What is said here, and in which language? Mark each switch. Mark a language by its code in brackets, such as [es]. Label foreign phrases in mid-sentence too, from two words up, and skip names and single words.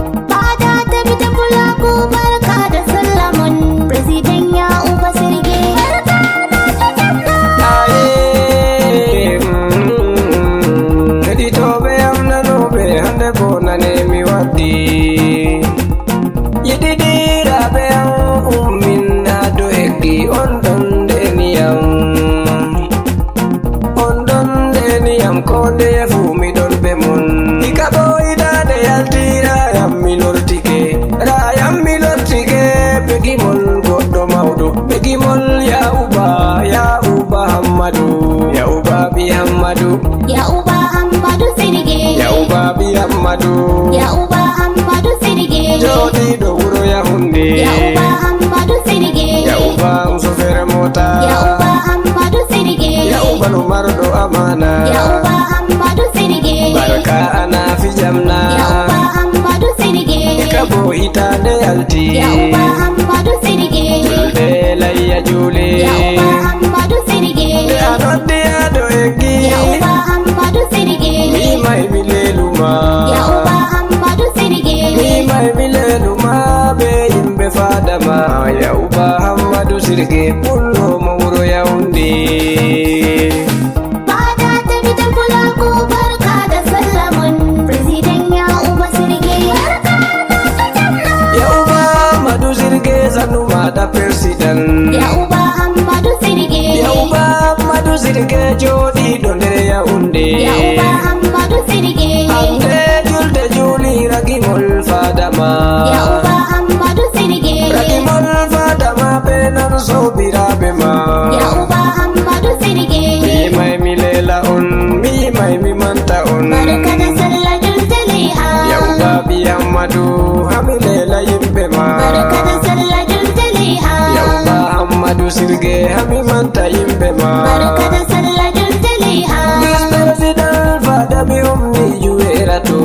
[ha] Fada ta bi ta kula ku, barka da sallah mun, President ya uba sirge. Barka da sallah. Aye, [ff] mm, heɗitoɓe am nanoɓe, hande bo nane mi waddi. Yiɗiɗiraɓe am, ummin na do eggi on ɗon nden yam. On ɗon ndeni yam ko nde fu mi ɗon be mon. Diga ɓoyɗaade yaltira yam mi lortike. Ra yam mi lortike, begimol goɗɗo mawɗo. Begimol ya uba, ya uba Hammadu. Ya uba bi Hammadu. Ya uba Hammadu Sirge. Ya uba bi Hammadu. Ya uba Hammadu Sirge. Joɗiɗo wuro Yahunde. Ya uba Hammadu Sirge. Ya uba Fere mota. Ya Uba Amadou Sidiki. Ya Uba no marɗo amana. Ya Uba Amadou Sidiki. Barka ana fi jamna. Ya Uba Amadou Sidiki. Ka bo itande alti. Ya Uba Amadou Sidiki. Julde layya juli. Ya Uba Amadou Sidiki. Nde a noddi a do eggi. Ya Uba Amadou Sidiki. Mi mai mi leluma. Ya Uba Amadou Sirgé. Ni mai milenu ma be yimɓe fadama, ya uba Amadou Sirgé, pullo mo wuro Yaoundé. [ha] Fada ta bi ta kula ko barka da sallamun. President ya uba Sirgé. Barka da sallah. Ya uba Amadou Sirgé, sannu ma President. Ya Uba Amadou Sirge. [ff] Ya Uba Amadou Sirge, joɗiɗo nder Yaoundé. Ya Uba Amadou Sirge. Hande julde juli ragimol fadama. Ya Uba Amadou Sirge. Ragimol fadama be non sobiraɓe ma. Ya Uba Amadou Sirge. Mi mai mi lela on, mi mai mi ta on. [ha] Barka da sallah, [ff] Dul Taliha. Yau ba bi Amadu, Hamile la yimɓe ma. [ha] Barka da sallah, [ff] Dul Taliha. Yau ba Amadu Sirge, Hami manta yimɓe ma. [ha] Barka da sallah, [ff] Dul Taliha. [en] Vice President [ff] Fada mi ummi Juweratu.